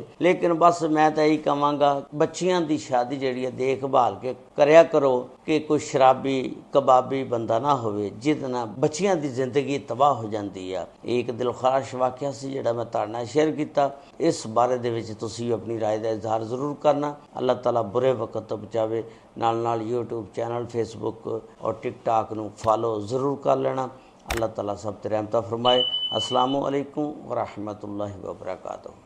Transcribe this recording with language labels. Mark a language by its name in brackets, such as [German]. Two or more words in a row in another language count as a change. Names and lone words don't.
[Punjabi] ਲੇਕਿਨ ਬਸ ਮੈਂ ਤਾਂ ਇਹੀ ਕਹਾਂਗਾ, ਬੱਚੀਆਂ ਦੀ ਸ਼ਾਦੀ ਜਿਹੜੀ ਹੈ ਦੇਖਭਾਲ ਕੇ ਕਰਿਆ ਕਰੋ ਕਿ ਕੋਈ ਸ਼ਰਾਬੀ ਕਬਾਬੀ ਬੰਦਾ ਨਾ ਹੋਵੇ ਜਿਹਦੇ ਨਾਲ ਬੱਚੀਆਂ ਦੀ ਜ਼ਿੰਦਗੀ ਤਬਾਹ ਹੋ ਜਾਂਦੀ ਆ। ਇਹ ਇੱਕ ਦਿਲਖਰਾਸ਼ ਵਾਕਿਆ ਸੀ ਜਿਹੜਾ ਮੈਂ ਤੁਹਾਡੇ ਨਾਲ ਸ਼ੇਅਰ ਕੀਤਾ। ਇਸ ਬਾਰੇ ਦੇ ਵਿੱਚ ਤੁਸੀਂ ਆਪਣੀ ਰਾਏ ਦਾ ਇਜ਼ਹਾਰ ਜ਼ਰੂਰ ਕਰਨਾ। ਅੱਲਾਹ ਤਾਲਾ ਬੁਰੇ ਵਕਤ ਤੋਂ ਬਚਾਵੇ। ਨਾਲ YouTube ਚੈਨਲ, Facebook ਔਰ TikTok ਨੂੰ ਫਾਲੋ ਜ਼ਰੂਰ ਕਰ ਲੈਣਾ। ਅੱਲਾਹ ਤਾਲਾ ਸਭ ਤੇ ਰਹਿਮਤ ਫਰਮਾਏ। [Arabic] السلام عليكم ورحمة الله وبركاته.